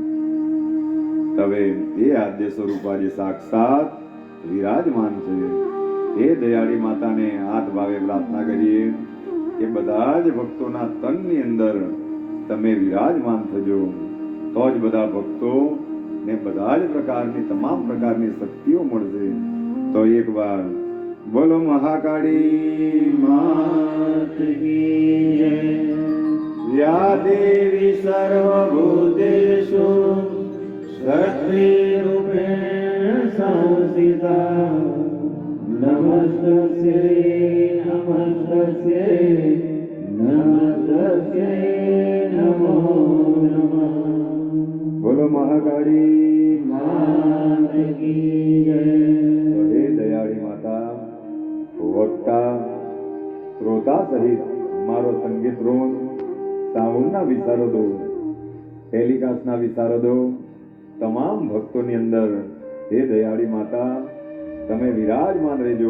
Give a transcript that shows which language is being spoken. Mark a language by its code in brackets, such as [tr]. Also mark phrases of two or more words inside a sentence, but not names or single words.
[gu] હવે એ આદ્ય સ્વરૂપ આજે સાક્ષાત વિરાજમાન છે એ દયાળી માતાને હાથ ભાવે પ્રાર્થના કરીએ કે બધા જ ભક્તોના તનની અંદર તમે વિરાજમાન થજો. તો જ બધા ભક્તો ને બધા જ પ્રકારની તમામ પ્રકારની શક્તિઓ મળશે. તો એકવાર બોલો મહાકાળી [hi] मात की जय. [sa] या देवी सर्वभूतेषु शक्तिरूपेण संस्थिता नमस्तस्यै नमस्तस्यै नमस्तस्यै नमो नमः. [hi] મહાકાળી मात की जय. [gu] હે દયાળી માતા, વક્તા શ્રોતા સહિત મારો સંગીત વૃંદ, સાઉન્ડના વિશારદો, ટેલિકાસ્ટના વિશારદો, તમામ ભક્તોની અંદર હે દયાળી માતા તમે વિરાજમાન રહેજો.